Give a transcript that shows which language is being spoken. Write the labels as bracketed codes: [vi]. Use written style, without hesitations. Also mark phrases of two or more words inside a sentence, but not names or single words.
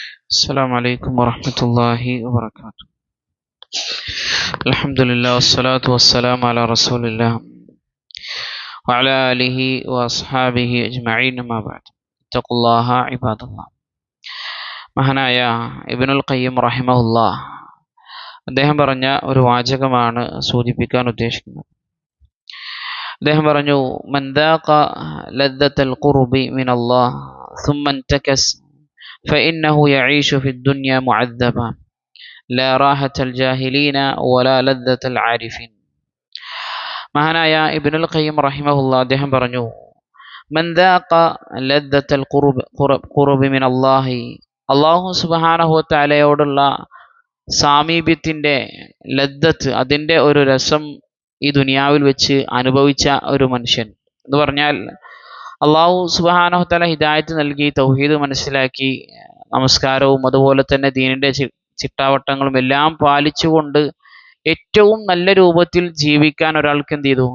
[ar] السلام عليكم ورحمة الله وبركاته. الحمد لله والصلاة والسلام على رسول الله وعلى آله وأصحابه أجمعين ما بعد. اتقوا الله عباد الله. [ml] മഹാനായ ഇബ്നുൽ ഖയ്യിം റഹിമഹുല്ലാഹ് അദ്ദേഹം പറഞ്ഞ ഒരു വാചകമാണ് സൂചിപ്പിക്കാൻ ഉദ്ദേശിക്കുന്നത്. അദ്ദേഹം പറഞ്ഞു, [ar] من ذاق لذة القرب من الله ثم انتكس فإنه يعيش في الدنيا معذبا لا راحة الجاهلين ولا لذة العارفين. [ml] മഹാനായ ഇബ്നുൽ ഖയ്യിം റഹിമഹുല്ലാഹ് അദ്ദേഹം പറഞ്ഞു, [ar] من ذاق لذة القرب من الله, [ml] അല്ലാഹു സുബ്ഹാനഹു വ തആലയോടുള്ള സാമീപ്യത്തിൻ്റെ ലദ്ദത്ത്, അതിൻ്റെ ഒരു രസം ഈ ദുനിയാവിൽ വെച്ച് അനുഭവിച്ച ഒരു മനുഷ്യൻ എന്ന് പറഞ്ഞാൽ, [ar] الله سبحانه وتعالى [ml] ഹിദായത്ത് നൽകി തൗഹീദ് മനസ്സിലാക്കി നമസ്കാരവും അതുപോലെ തന്നെ ദീനിൻ്റെ ചിട്ടാവട്ടങ്ങളും എല്ലാം പാലിച്ചുകൊണ്ട് ഏറ്റവും നല്ല രൂപത്തിൽ ജീവിക്കാൻ ഒരാൾക്ക് എന്ത് ചെയ്തു?